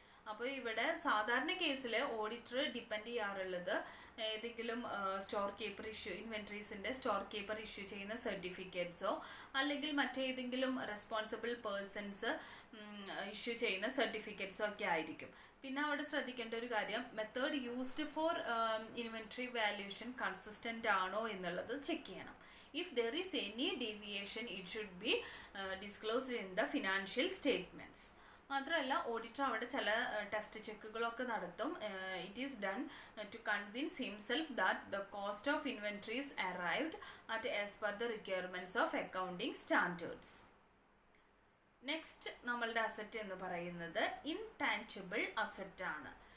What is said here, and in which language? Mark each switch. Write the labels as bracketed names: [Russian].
[Malayalam] അപ്പോൾ ഇവിടെ സാധാരണ കേസിൽ ഓഡിറ്റർ ഡിപ്പെൻഡ് ചെയ്യാറുള്ളത് ഏതെങ്കിലും store keeper ഇൻവെൻട്രീസിൻ്റെ store keeper issue ചെയ്യുന്ന സർട്ടിഫിക്കറ്റ്സോ അല്ലെങ്കിൽ മറ്റേതെങ്കിലും റെസ്പോൺസിബിൾ പേഴ്സൺസ് ഇഷ്യൂ ചെയ്യുന്ന സർട്ടിഫിക്കറ്റ്സോ ഒക്കെ ആയിരിക്കും. പിന്നെ അവിടെ ശ്രദ്ധിക്കേണ്ട ഒരു കാര്യം [English] method used for inventory valuation consistent [Malayalam] ആണോ എന്നുള്ളത് ചെക്ക് ചെയ്യണം. [English] If there is any deviation, it should be disclosed in the financial statements. [Malayalam] മാത്രമല്ല ഓഡിറ്റർ അവിടെ ചില ടെസ്റ്റ് ചെക്കുകളൊക്കെ നടത്തും. [English] It is done to convince himself that the cost of inventories arrived at as per the requirements of accounting standards. [Malayalam] Next നമ്മളുടെ asset എന്ന് പറയുന്നത് intangible asset ആണ്.